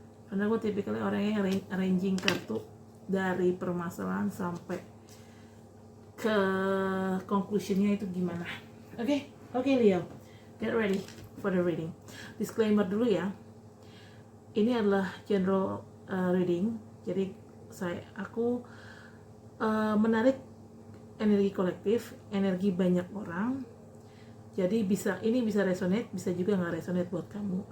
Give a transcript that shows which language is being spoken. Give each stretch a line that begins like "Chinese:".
Indonesian: Karena gue tipikalnya orangnya arranging kartu dari permasalahan sampai ke conclusionnya itu gimana.
English: Oke, Leo, get ready for the reading.
Indonesian: Disclaimer dulu ya, ini adalah general reading, jadi aku menarik energi kolektif, energi banyak orang. Jadi ini bisa resonate, bisa juga nggak resonate buat kamu.